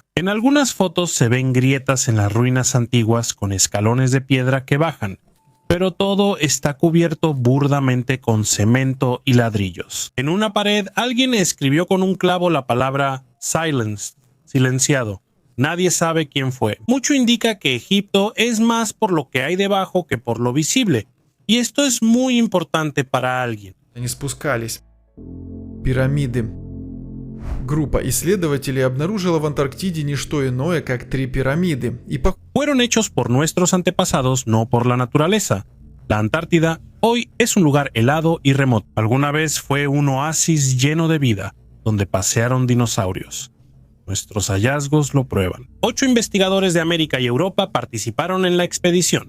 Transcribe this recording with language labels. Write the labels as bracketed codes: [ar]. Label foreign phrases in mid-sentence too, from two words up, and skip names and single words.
[es] En algunas fotos se ven grietas en las ruinas antiguas con escalones de piedra que bajan, pero todo está cubierto burdamente con cemento y ladrillos. En una pared, alguien escribió con un clavo la palabra "silenced", silenciado. Nadie sabe quién fue. Mucho indica que Egipto es más por lo que hay debajo que por lo visible. Y esto es muy importante para alguien. [ru] Они спускались. Пирамиды. Группа исследователей обнаружила в Антарктиде не что иное, как 3 пирамиды. [es] Fueron hechos por nuestros antepasados, no por la naturaleza. La Antártida hoy es un lugar helado y remoto. Alguna vez fue un oasis lleno de vida, donde pasearon dinosaurios. Nuestros hallazgos lo prueban. 8 investigadores de América y Europa participaron en la expedición.